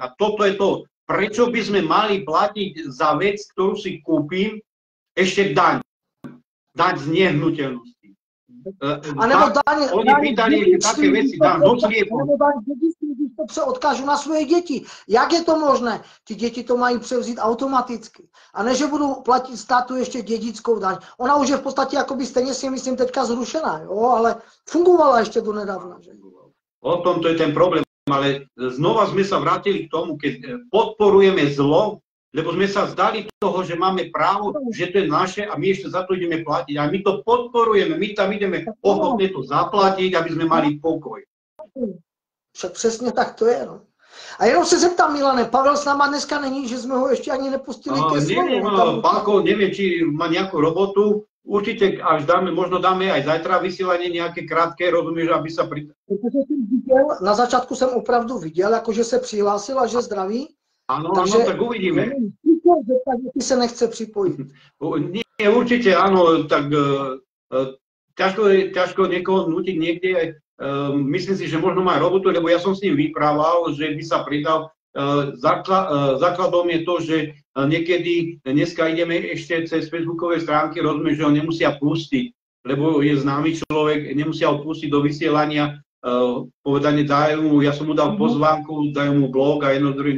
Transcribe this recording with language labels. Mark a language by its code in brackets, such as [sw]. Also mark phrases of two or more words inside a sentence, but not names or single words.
[sk] A toto je to, prečo by sme mali platiť za vec, ktorú si kúpim, ešte daň. Daň z nehnuteľnosti. [cs] A nebo daň, [sk] oni pýtali také veci, daň do sliepu. [cs] Když to přeodkážu na svoje děti. Jak je to možné? Ty děti to mají převzít automaticky. A ne, že budou platit státu ještě dědickou daň. Ona už je v podstatě jakoby stejně si myslím teďka zrušená, jo? Ale fungovala ještě do nedávna. Že? [sk] O tom to je ten problém, ale znova sme sa vrátili k tomu, keď podporujeme zlo, lebo sme sa zdali toho, že máme právo, že to je naše a my ešte za to ideme platiť. A my to podporujeme, my tam ideme ochotne to zaplatiť, aby sme mali pokoj. [cs] Však přesně tak to je, no. A jenom se zeptám, Milane, Pavel s náma dneska není, že jsme ho ještě ani nepustili ke slovu. [sk] Neviem, Pálko, neviem, či má nejakú robotu, určite až dáme, možno dáme aj zajtra vysielanie nejaké krátké, rozumieš, aby sa [cs] Protože jsem viděl, na začátku jsem opravdu viděl, jakože se přihlásil a že zdraví. [sk] Áno, takže, tak uvidíme. [cs] Ty se nechce připojit. [sk] Nie, určite áno, tak ťažko niekoho nutiť niekde. Myslím si, že možno má robotu, lebo ja som s ním vyprával, že by sa pridal. základom je to, že niekedy dneska ideme ešte cez facebookové stránky, rozumieš, že ho nemusia pustiť, lebo je známy človek, nemusia ho pustiť do vysielania, povedane dajú mu, ja som mu dal pozvánku, dajú mu blog a jedno druhým.